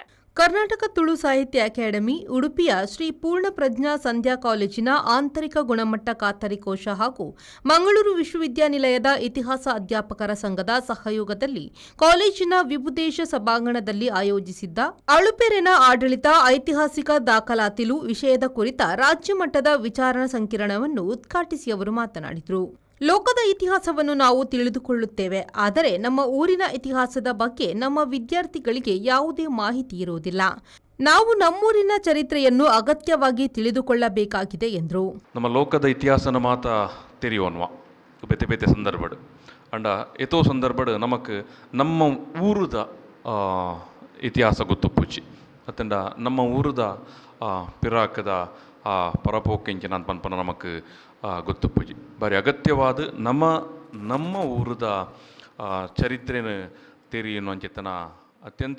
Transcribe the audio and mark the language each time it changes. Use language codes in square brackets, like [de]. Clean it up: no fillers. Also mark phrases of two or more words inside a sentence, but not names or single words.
[kn] ಕರ್ನಾಟಕ ತುಳು ಸಾಹಿತ್ಯ ಅಕಾಡೆಮಿ ಉಡುಪಿಯ ಶ್ರೀ ಪೂರ್ಣಪ್ರಜ್ಞಾ ಸಂಧ್ಯಾ ಕಾಲೇಜಿನ ಆಂತರಿಕ ಗುಣಮಟ್ಟ ಖಾತರಿ ಕೋಶ ಹಾಗೂ ಮಂಗಳೂರು ವಿಶ್ವವಿದ್ಯಾನಿಲಯದ ಇತಿಹಾಸ ಅಧ್ಯಾಪಕರ ಸಂಘದ ಸಹಯೋಗದಲ್ಲಿ ಕಾಲೇಜಿನ ವಿಭುದೇಶ ಸಭಾಂಗಣದಲ್ಲಿ ಆಯೋಜಿಸಿದ್ದ ಅಳುಪೆರೆನ ಆಡಳಿತ ಐತಿಹಾಸಿಕ ದಾಖಲಾತಿಲು ವಿಷಯದ ಕುರಿತ ರಾಜ್ಯ ಮಟ್ಟದ ವಿಚಾರಣಾ ಸಂಕಿರಣವನ್ನು ಉದ್ಘಾಟಿಸಿ ಅವರು ಮಾತನಾಡಿದರು. ಲೋಕದ ಇತಿಹಾಸವನ್ನು ನಾವು ತಿಳಿದುಕೊಳ್ಳುತ್ತೇವೆ, ಆದರೆ ನಮ್ಮ ಊರಿನ ಇತಿಹಾಸದ ಬಗ್ಗೆ ನಮ್ಮ ವಿದ್ಯಾರ್ಥಿಗಳಿಗೆ ಯಾವುದೇ ಮಾಹಿತಿ ಇರುವುದಿಲ್ಲ. ನಾವು ನಮ್ಮೂರಿನ ಚರಿತ್ರೆಯನ್ನು ಅಗತ್ಯವಾಗಿ ತಿಳಿದುಕೊಳ್ಳಬೇಕಾಗಿದೆ ಎಂದರು. [tcy] ನಮ್ಮ ಲೋಕದ ಇತಿಹಾಸನ ಮಾತ ತೆರೆಯೋನ್ವಾ ಬೇತೆ ಬೇತೆ ಸಂದರ್ಭಡ್ ಅಂಡ ಎತೋ ಸಂದರ್ಭಡ್ ನಮಕ್ ನಮ್ಮ ಊರುದ ಇತಿಹಾಸ ಗೊತ್ತುಪ್ಪುಚ್ಚಿ ಅತ್ತಂಡ ನಮ್ಮ ಊರುದ ಪಿರಾಕದ ಪರಪೋಕೆಂಚಿನ ಅಂತ ಪನ್ಪನ ನಮಕ್ ಗೊತ್ತುಪ್ಪುಜಿ ಬಾರಿ ಅಗತ್ಯವಾದ ನಮ್ಮ ಊರದ ಚರಿತ್ರೆನ ತೆರಿಯನ್ನು ಅಂಚೆತ್ತನ ಅತ್ಯಂತ